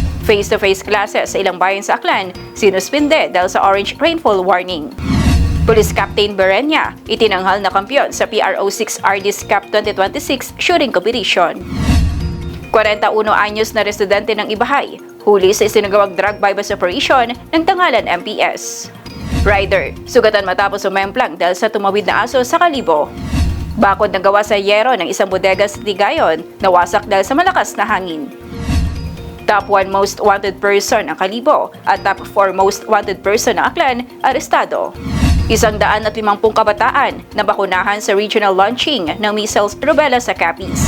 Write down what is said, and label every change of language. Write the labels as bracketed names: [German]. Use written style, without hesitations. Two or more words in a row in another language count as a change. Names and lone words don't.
[English] Face-to-face classes [Filipino] sa ilang bayan sa Aklan, sinuspinde dahil sa [English] orange rainfall warning. [Filipino] Police Captain Berenya, itinanghal na kampiyon sa PRO6 RD's Cup 2026 [English] shooting competition. [Filipino] 41 anyos na residente ng Ibahay, huli sa isinagawang [English] drug bypass operation [Filipino] ng Tangalan MPS. Rider, sugatan matapos umemplang dahil sa tumawid na aso sa Kalibo. Bakod na gawa sa yero ng isang bodega sa Tigayon, nawasak dahil sa malakas na hangin. [English] Top 1 most wanted person [Filipino] ang Kalibo at [English] top 4 most wanted person [Filipino] ng Aklan, arestado. 150 kabataan na bakunahan sa [English] regional launching [Filipino] ng [English] measles rubella [Filipino] sa Capiz.